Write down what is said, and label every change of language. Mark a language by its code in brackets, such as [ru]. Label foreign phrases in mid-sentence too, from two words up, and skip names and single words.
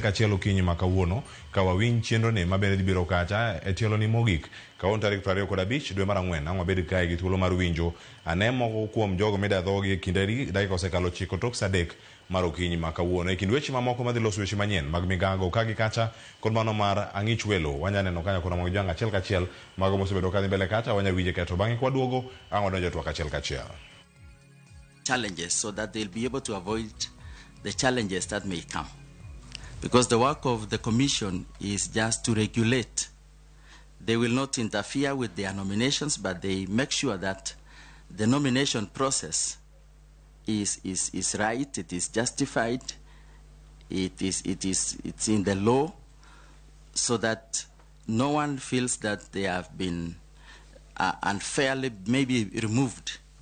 [luo] kachiel okinyi ma kawuono ka wawinj chenro ne mabende dhi biro kacha e tielo ni mogik kawuono tarik 25 dwe mar ang'wen ang' wabed kae gi thuolo mar winjo ane moko kuom jogo mida dhogi e kinderi dakika osekalo 9 tok saa 3 mar okinyi ma kawuono e kind weche mamoko madhi loso weche manyien mag migago kagi kacha kod mano mar ang'ich welo wanyaneno kanya kuna mogi jwang achiel kachiel mago mosebedo kadhi mbele kacha wanyawinje keto bang'e kwa duogo ang' wadonjo twak achiel kachiel. [en] Challenges so that they'll be able to avoid the challenges that may come. Because the work of the commission is just to regulate. They will not interfere with their nominations, but they make sure that the nomination process is right, it is justified, it's in the law, so that no one feels that they have been unfairly maybe removed.